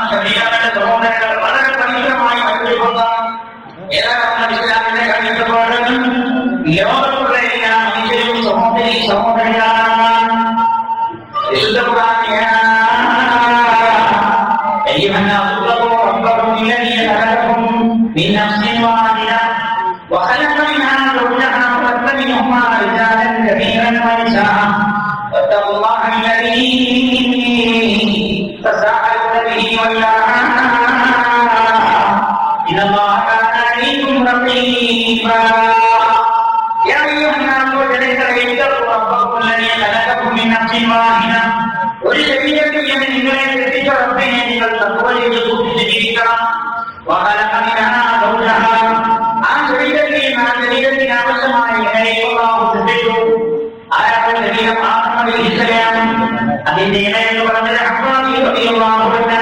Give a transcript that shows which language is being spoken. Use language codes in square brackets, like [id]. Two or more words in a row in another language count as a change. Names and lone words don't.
[ml] ശരീരത്തിന്റെ സഹോദരങ്ങൾ വളരെ പവിത്രമായ മറ്റൊരു ബന്ധം. ഏതാണ് ഇസ്ലാമിന്റെ കാഴ്ചപ്പാട്? ലോകത്തുള്ള എല്ലാ മനുഷ്യരും സഹോദരികളാണ്. വിശുദ്ധ ഖുർആൻ [ar] أيها الناس اتقوا ربكم الذي خلقكم من نفس واحدة وخلق منها زوجها وبث منهما رجالا كثيرا ونساء واتقوا الله الذي تساءلون به والأرحام إن الله كان عليكم رقيبا يا أيها الناس اتقوا ربكم الذي خلقكم من نفس واحدة [ml] ഒരു ശരീരത്തിൽ നിങ്ങളെ സൃഷ്ടിച്ച റബ്ബിനെ നിങ്ങൾ തഖ്വയിൽ സൂക്ഷിച്ച് ജീവിക്കണം. ആ ശരീരത്തിന് ആവശ്യമായ ഇണയെ അല്ലാഹു സൃഷ്ടിച്ചു. ആരാണ് ശരീരം? ആദം അലൈഹിസ്സലാം. അതിന്റെ ഇണയെന്ന് പറഞ്ഞത് ഹവ്വാ [ar] رضي الله عنها.